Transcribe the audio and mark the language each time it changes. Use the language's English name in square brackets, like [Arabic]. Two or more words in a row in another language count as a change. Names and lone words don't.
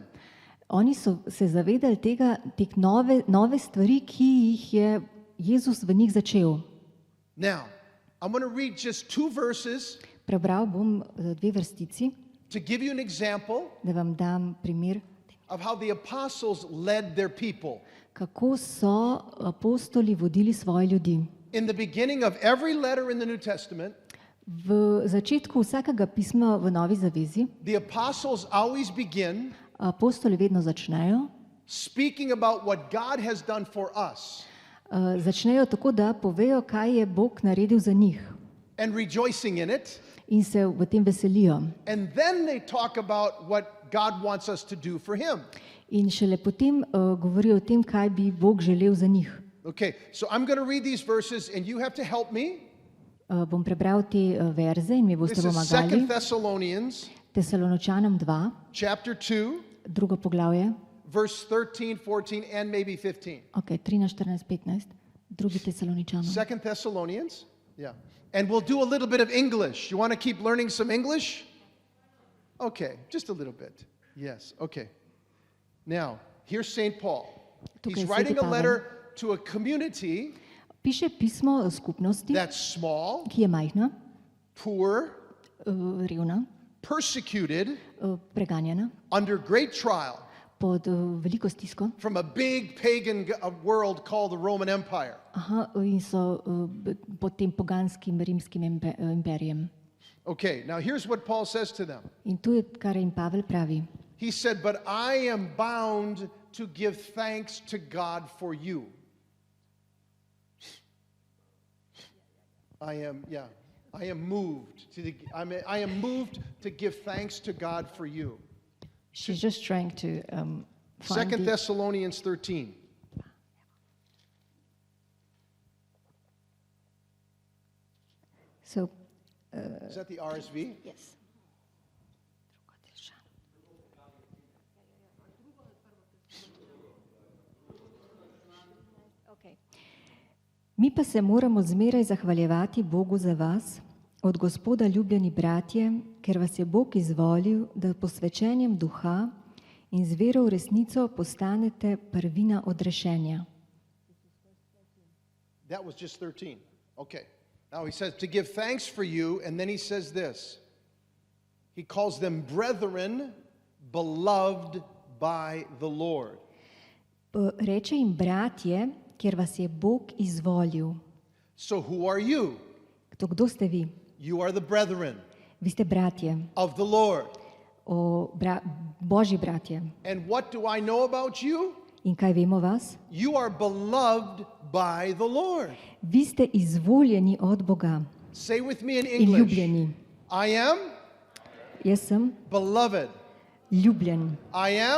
[Slovenian] Oni so se zavedali teh nove stvari, ki jih je Jezus v njih začel. [English] Now, I'm going to read just 2 verses [Slovenian] Prebral bom 2 vrstici, [English] to give you an example [Slovenian] da vam dam primer, [English] of how the apostles led their people. [Slovenian] kako so apostoli vodili svoje ljudi. [English] In the beginning of every letter in the New Testament, [Slovenian] V začetku vsakega pisma v Novi zavezi [English] the apostles always begin [Slovenian] apostoli vedno začnejo. [English] speaking about what God has done for us [Slovenian] Začnejo tako, da povejo, kaj je Bog naredil za njih [English] and rejoicing in it. [Slovenian] in se v tem veselijo. [English] And then they talk about what God wants us to do for Him. [Slovenian] In šele potem govorijo o tem, kaj bi Bog želel za njih. [English] Okay, so I'm going to read these verses and you have to help me. [Slovenian] Bom prebral te verze in mi boste [English] This is 2 [Slovenian] pomagali. [English] Thessalonians [Slovenian] Tesaloničanom 2, [English] chapter 2, [Slovenian] drugo poglavje, [English] verse 13, 14, and maybe 15. [Slovenian] ok, 13, 14, 15, drugi Tesaloničanom. [English] 2 Thessalonians, yeah. And we'll do a little bit of English. You want to keep learning some English? Okay, just a little bit. Yes, okay. Now, here's St. Paul. [Slovenian] Tukaj [English] He's [Slovenian] je [English] writing [Slovenian] Sveti [English] a [Slovenian] Pavel. [English] letter to a community [Slovenian] Piše pismo o skupnosti, [English] that's small, [Slovenian] ki je majhna, [English] poor, [Slovenian] revna, [English] persecuted, [Slovenian] preganjena, [English] under great trial [Slovenian] pod veliko stisko. [English] from a big pagan world called the Roman Empire. [Slovenian] In so pod tem poganskim rimskim imperijem. [English] Okay, now here's what Paul says to them. [Slovenian] In tu je, kar jim Pavel pravi. [English] He said, "But I am bound to give thanks to God for you." I am moved to give thanks to God for you. She's just trying to 2 find the... Thessalonians 13. So, Is that the RSV? yes. Okay. [Slovenian] Mi pa se moramo zmeraj zahvaljevati Bogu za vas, od Gospoda ljubljeni bratje, ker vas je Bog izvolil, da posvečenjem duha in z vero v resnico postanete prvina odrešenja. [English] That was just 13. Okay. Now he says to give thanks for you, and then he says this. He calls them brethren, beloved by the Lord. [Slovenian] Reče jim bratje, ker vas je Bog izvolil. [English] So who are you? [Slovenian] Kdo ste vi? [English] You are the brethren [Slovenian] Vi ste bratje, [English] of the Lord. [Slovenian] Božji bratje. [English] And what do I know about you? [Slovenian] In kaj vemo o vas? [English] You are beloved by the Lord. [Slovenian] Vi ste izvoljeni od Boga [English] Say with me in [Slovenian] in [English] English. [Slovenian] ljubljeni. [English] I am [Slovenian] Jaz sem [English] beloved. [Slovenian] ljubljen. [English] I am